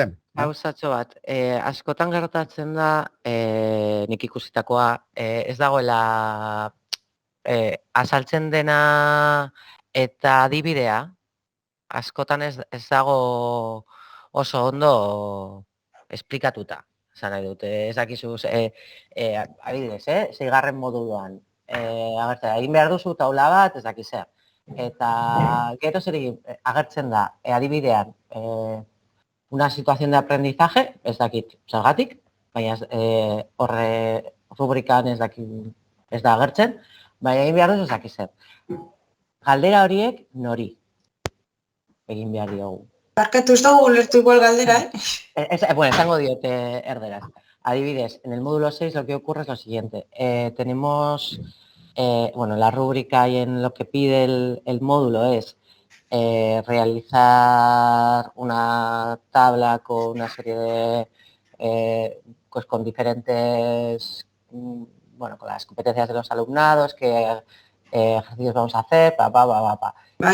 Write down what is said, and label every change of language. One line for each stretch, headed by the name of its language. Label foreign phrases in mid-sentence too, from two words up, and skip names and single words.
Basque: Gauzatxo bat, askotan gertatzen da, nik ikusitakoa, ez dagoela azaltzen dena eta adibidea, askotan ez dago oso ondo esplikatuta. Zan nahi dut, ez dakizuz, adibidez, 6. moduluan, egin behar duzu taula bat, ez dakiz zer. Eta gero zer agertzen da, adibidean,
Spanish: una situación de aprendizaje,
Basque: ez dakit zergatik, baina horre rubrikan ez da agertzen, baina egin behar duzu ez dakiz zer. Galdera horiek nori egin behar diogu. Barkatu, ez dugu ulertu igual galdera, Bueno, esango diote erderaz. Adibidez,
Spanish: en el módulo 6 lo que ocurre es lo siguiente. Tenemos, la rúbrica y en lo que pide el módulo es realizar una tabla con una serie de, pues con diferentes, con las competencias de los alumnados, qué ejercicios vamos a hacer, ¿Vale?